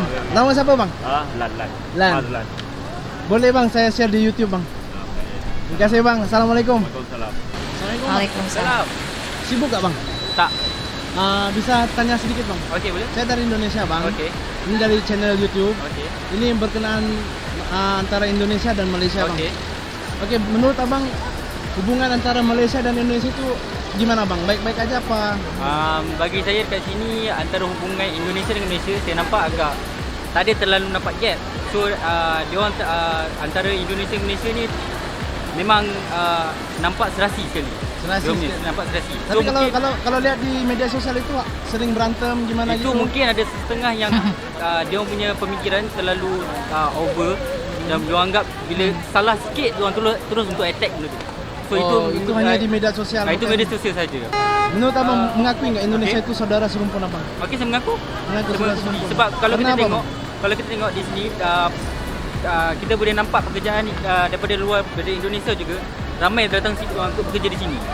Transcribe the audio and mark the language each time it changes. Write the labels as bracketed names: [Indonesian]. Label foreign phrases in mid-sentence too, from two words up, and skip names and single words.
[Indonesian] Nama siapa bang? Lan. Lan. Lan. [Malay] Boleh bang, saya share di YouTube bang. Terima kasih bang. Assalamualaikum. Waalaikumsalam. Assalamualaikum. Waalaikumsalam. [Indonesian] Sibuk gak bang? [Malay] Tak. [Indonesian] Bisa tanya sedikit bang? [Malay] Okey, boleh? [Indonesian] Saya dari Indonesia bang. [Malay] Okey. [Indonesian] Ini dari channel YouTube. [Malay] Okey. Ini berkenaan antara Indonesia dan Malaysia bang. Okey. [Indonesian] Oke, menurut abang hubungan antara Malaysia dan Indonesia itu gimana bang? Baik-baik aja apa? [Malay] Bagi saya kat sini, antara hubungan Indonesia dengan Malaysia, saya nampak agak tak ada terlalu nampak gap. So dia orang antara Indonesia dan Malaysia ni memang nampak serasi sekali. Serasi Dia punya sikit. nampak serasi. [Indonesian] Tapi kalau lihat di media sosial itu sering berantem gimana itu gitu. [Malay] mungkin ada setengah yang dia punya pemikiran terlalu over dan dia anggap bila salah sikit dia orang terus untuk attack benda tu. So itu hanya di media sosial. itu media sosial saja. [Indonesian] Menurut abang mengakui nggak Indonesia itu saudara serumpun abang? [Malay] Okey, saya mengaku. Mengaku saudara serumpun. Sebab kalau Kenapa, kita tengok di sini kita boleh nampak pekerjaan daripada luar, dari Indonesia juga ramai datang sini untuk bekerja di sini.